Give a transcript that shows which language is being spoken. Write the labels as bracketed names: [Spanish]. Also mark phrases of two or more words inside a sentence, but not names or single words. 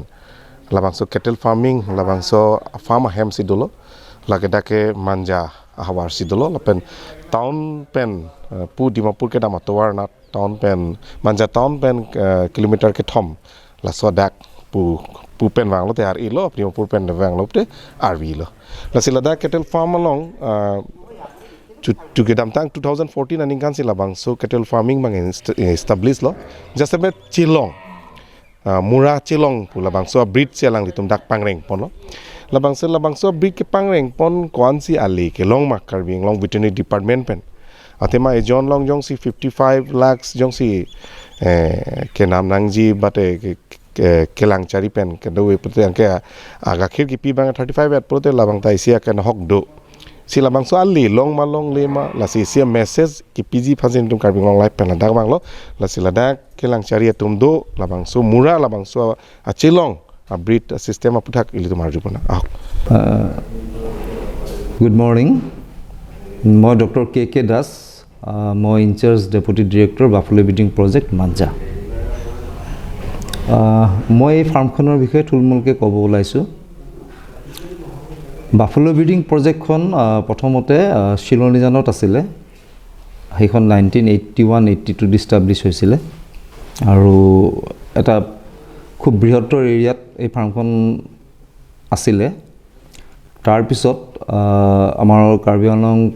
[Karbi] Labang so [English] cattle farming, [Karbi] labang so farm hem sidolo, lagedake manja ahawar sidolo, lapen town pen pu Dimapur ke damatowar na town pen manja town pen kilometer ke thom la so dak pu pen wang lo te ar ilo Dimapur pen wang lo te arvi lo. La siladak [English] cattle farm [Karbi] along to get tang 2014 aning kan sila bang so [English] cattle farming [Karbi] bang establish lo [English] just about [Karbi] chilong mura chilong pula bang so breed sialang ditum dak pangreng pon lo labang so breed ke pangreng pon kon si ali ke long mak carving long [English] veterinary department [Karbi] pen atema e john long jong si 55 lakhs jong si ke nam nang ji bate kelang cari pen ke do pute ang ke aga khir ki pi bang 35 at pute labang ta isia kan hok do sila bangso ali long malong lema la sia message ki pg phasin tum carving long life pen dak banglo la sila dak kelang cari tum do la bangso mura la bangso achilong a [English] breed system [Karbi] aputhak ili tumar jupona [English] Good morning. Moi Dr. K.K. Das, moi in charge deputy director Buffalo Breeding Project Manja. [Assamese] মই farm খনৰ বিষয়ে চুটিমুটিকৈ ক'বলৈ ওলাইছোঁ. Buffalo Breeding Project খন প্ৰথমতে শিলনিজানত আছিলে সেইখন 1981-82 এষ্টাব্লিশ হৈছিলে আৰু এটা খুব বৃহত্তৰ এৰিয়াত এই ফাৰ্মখন আছিলে তাৰ পিছত আমাৰ কাৰ্বি আংলং